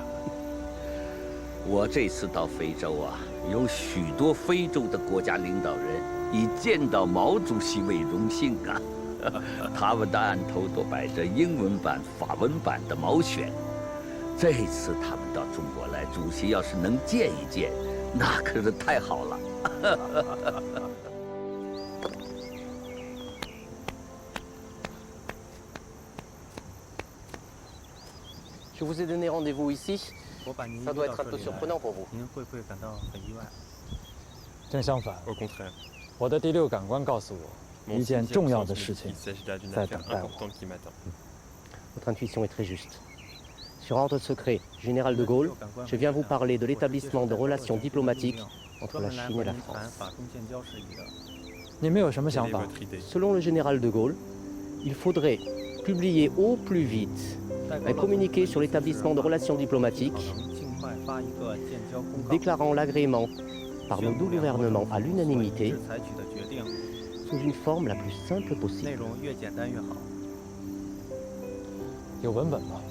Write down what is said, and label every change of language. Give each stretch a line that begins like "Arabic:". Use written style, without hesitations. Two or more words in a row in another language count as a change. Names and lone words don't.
Chinese: 我这次到非洲啊，有许多非洲的国家领导人以见到毛主席为荣幸啊。他们的案头都摆着英文版、法文版的毛选。这次他们到中国来，主席要是能见一见，那可是太好了。
French: Je vous ai donné rendez-vous ici. Ça doit être un peu surprenant pour vous.
Chinese: 您会不会感到很意外？正相反，
French: Au contraire.
Chinese: 我的第六感官告诉我，一件重要的事情在等待我。
French: Votre intuition est très juste. Sur ordre secret, Général de Gaulle, je viens vous parler de l'établissement de relations diplomatiques entre la Chine et la France.
Chinese: 你们有什么想法？
French: Selon le général de Gaulle, il faudrait publier au plus vite un communiqué sur l'établissement de relations diplomatiques déclarant l'agrément par nos deux gouvernements à l'unanimité sous une forme la plus simple possible.
Chinese: 有文本吗？